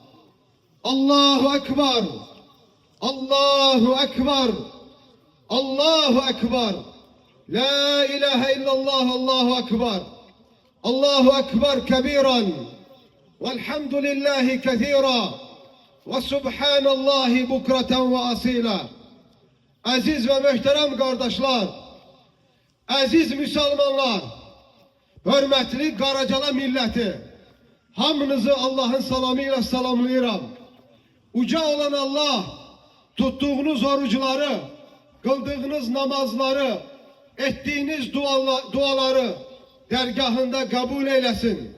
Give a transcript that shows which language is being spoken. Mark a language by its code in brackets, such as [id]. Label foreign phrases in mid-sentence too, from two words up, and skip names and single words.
[ar] الله أكبر، الله أكبر، الله أكبر، لا إله إلا الله. الله أكبر، الله أكبر كبيرا، والحمد لله كثيرا، وسبحان الله بكرة وأصيلا. [tr] Aziz ve muhterem kardeşler, aziz Müslümanlar, [az] hürmetli Qaracala milleti, hamınızı Allah'ın salamıyla salamlayıram. [tr] Uca olan Allah, tuttuğunuz oruçları, kıldığınız namazları, ettiğiniz duaları dergahında kabul eylesin.